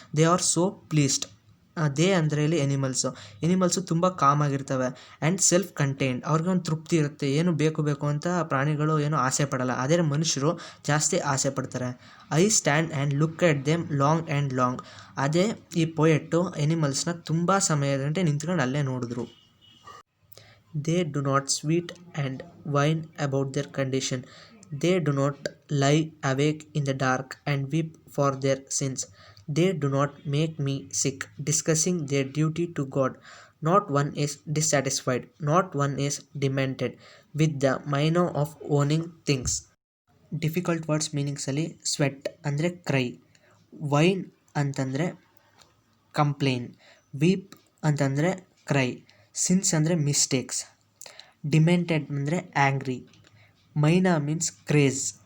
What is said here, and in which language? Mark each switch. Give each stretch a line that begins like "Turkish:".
English: They are so pleased.
Kannada: They ಅಂದರೆ ಇಲ್ಲಿ animals ತುಂಬ ಕಾಮ್ ಆಗಿರ್ತವೆ ಆ್ಯಂಡ್ ಸೆಲ್ಫ್ ಕಂಟೈನ್ಡ್. ಅವ್ರಿಗೆ ಒಂದು ತೃಪ್ತಿ ಇರುತ್ತೆ, ಏನು ಬೇಕು ಅಂತ ಪ್ರಾಣಿಗಳು ಏನು ಆಸೆ ಪಡಲ್ಲ. ಅದೇ ಮನುಷ್ಯರು ಜಾಸ್ತಿ ಆಸೆ ಪಡ್ತಾರೆ.
English: I stand and look at them long and long.
Kannada: ಅದೇ ಈ ಪೊಯೆಟ್ಟು ಎನಿಮಲ್ಸ್ನ ತುಂಬ ಸಮಯದ ಗಂಟೆ ನಿಂತ್ಕೊಂಡು ಅಲ್ಲೇ ನೋಡಿದ್ರು.
English: They do not sweat and whine about their condition. They do not lie awake in the dark and weep for their sins. They do not make me sick, discussing their duty to God. Not one is dissatisfied, not one is demented with the minor of owning things. Difficult words ಮೀನಿಂಗ್ಸಲ್ಲಿ sweat ಅಂದರೆ cry, whine ಅಂತಂದರೆ complain, weep ಅಂತಂದರೆ cry, sins ಅಂದರೆ mistakes, demented ಅಂದರೆ angry, mania means craze.